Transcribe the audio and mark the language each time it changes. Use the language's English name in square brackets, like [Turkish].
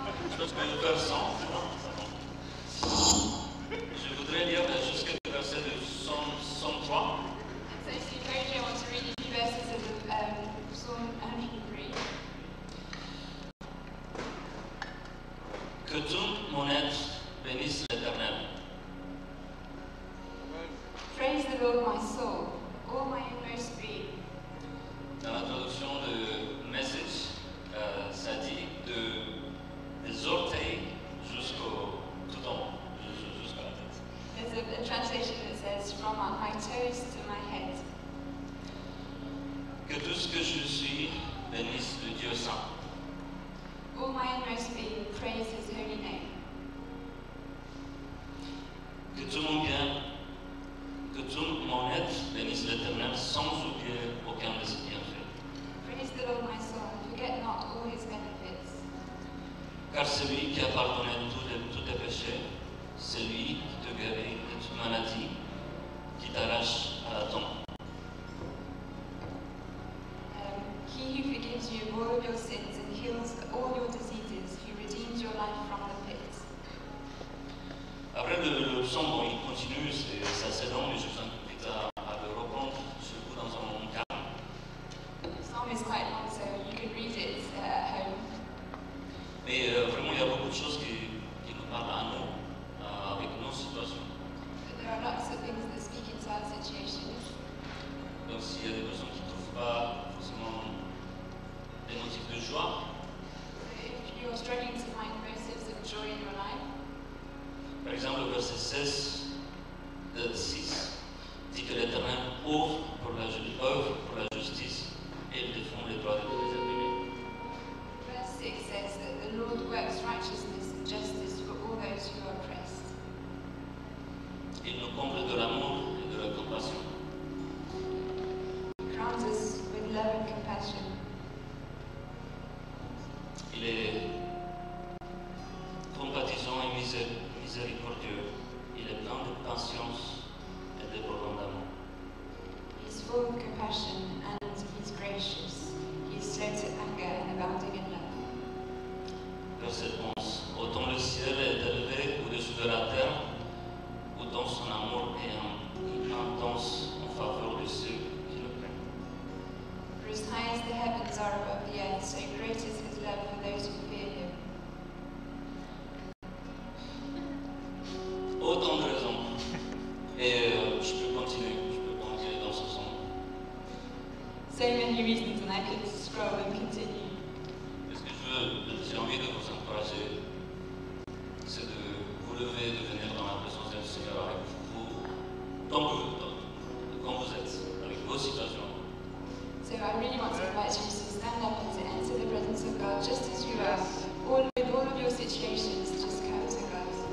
[French] Je pense que je vais faire 100. Je voudrais lire jusqu'au verset de 103. [English] So to encourage you, I want to read a few verses of Psalm 103. [French] Que tout mon être bénisse l'Éternel. [English] Praise the Lord, my soul, all my inmost being. [French] Dans la traduction de Message, ça dit des orteils jusqu'au tout en haut, jusqu'à la tête. [English] There's a translation that says, from my toes to my head. [French] Que tout ce que je suis bénisse le Dieu saint. [English] All my inmost being, praise his holy name. [French] Que tout mon bien, que tout mon être bénisse l'Éternel sans oublier aucun de ses bienfaits. [English] Praise the Lord, my soul, and forget not all his benefits. [French] Car c'est lui qui a pardonné tous tes péchés, c'est lui qui te guérit de toute maladie, qui t'arrache à la tombe. [English] He who forgives you of all of your sins and heals all your diseases, who redeems your life from the pit. [French] Après le psaume, bon, il continue, c'est assez long, mais je vous invite à le reprendre chez vous dans un moment calme. [English] The psalm is quite long, so you can read it at home. [French] Mais vraiment, il y a beaucoup de choses qui nous parlent à nous, avec nos situations. [English] But there are lots of things that speak into our situations. [French] Donc s'il y a des personnes qui ne trouvent pas forcément des motifs de joie, [English] So if you're struggling to find motives of joy in your life, [French] par exemple, le verset 6 dit que l'Éternel œuvre pour la justice et il défend les droits des opprimés. [English] verse 6 says that the Lord works righteousness and justice for all those who are oppressed. [French] Il nous comble de l'amour et de la compassion. [English] He crowns us with love and compassion. [French] Il est compatissant et miséricordieux. Il est plein de patience et de pardon d'amour. [English] He's full of compassion and he's gracious. He's slow to anger and abounding in love. [French] Verset 11. Autant le ciel est élevé au-dessus de la terre, autant son amour est intense en faveur de ceux qui le craignent. [English] For as high as the heavens are above the earth, so great is his love for those who fear him. [French] Autant de raisons. Et je peux continuer dans ce sens. [English] So many reasons, and I could scroll and continue. [French] Ce que j'ai envie de vous encourager, c'est de vous lever, de venir dans la présence du Seigneur avec vous, comme vous êtes, avec vos situations. [English] So I really want to invite you to stand up and to enter the presence of God just as you are, with all of your situations, just come to God.